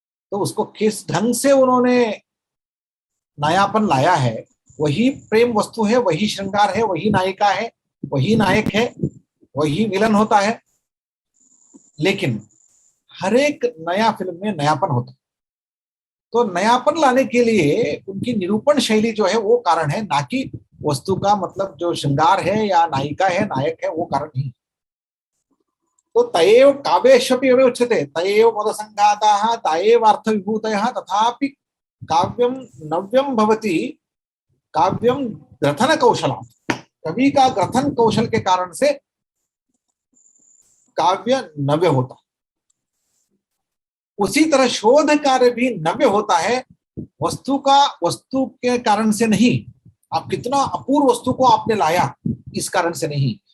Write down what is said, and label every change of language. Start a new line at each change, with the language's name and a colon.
Hindi: तो उसको किस ढंग से उन्होंने नयापन लाया है, वही प्रेम वस्तु है, वही श्रृंगार है, वही नायिका है, वही नायक है, वही विलन होता है। लेकिन हर एक नया फिल्म में नयापन होता है। तो नयापन लाने के लिए उनकी निरूपण शैली जो है वो कारण है, ना कि वस्तु का मतलब जो श्रृंगार है या नायिका है, नायक है, वो कारण नहीं।
Sanskrit: तो तयेव काव्येष्वपि एवं उच्यते, तयेव पदसंघाताः तायेव अर्थविभूतयः तथापि काव्यं नव्यं भवति। काव्यं ग्रथन कौशलम्।
Hindi: कवि का ग्रथन कौशल के कारण से काव्य नव्य होता है। उसी तरह शोध कार्य भी नव्य होता है, वस्तु के कारण से नहीं। आप कितना अपूर्व वस्तु को आपने लाया, इस कारण से नहीं।